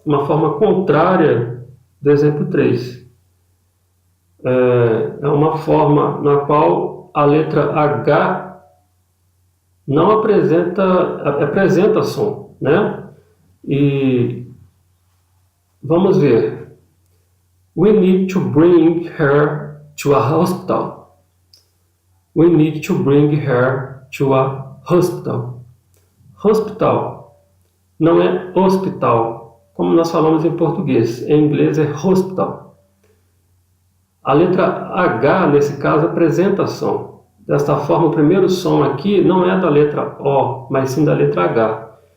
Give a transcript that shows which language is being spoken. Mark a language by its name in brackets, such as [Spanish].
[Portuguese] Uma forma contrária do exemplo 3. É uma forma na qual a letra H não apresenta som, né? E vamos ver. [English] We need to bring her to a hospital. We need to bring her to a hospital. [Portuguese] Hospital não é hospital, como nós falamos em português. Em inglês é hospital. A letra H, nesse caso, apresenta som. Desta forma, o primeiro som aqui não é da letra O, mas sim da letra H.